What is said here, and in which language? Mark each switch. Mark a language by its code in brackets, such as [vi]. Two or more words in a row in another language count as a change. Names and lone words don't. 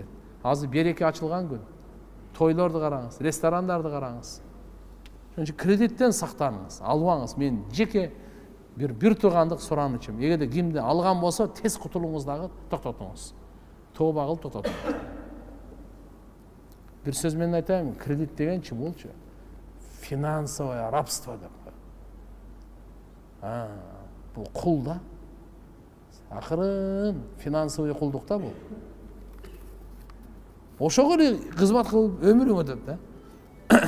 [ky] Азыр береке ачылган күн. Тойлорду караңыз, ресторандарды караңыз. Ошон үчүн кредиттен сактаныңыз, албаңыз. Мен жеке бир туугандык суранычым. Эгерде кимди алган болсо, тез кутулуңуз дагы, токтотуңуз. Тооба кылып токтотуңуз. Бир сөз менен айтайын, кредит деген чим болчу? [ru] Финансовое рабство [ky] деп. Бул кул да. Акырын финансовый кулдук да бул. Ошого эле кызмат кылып өмүрүң өтөт да.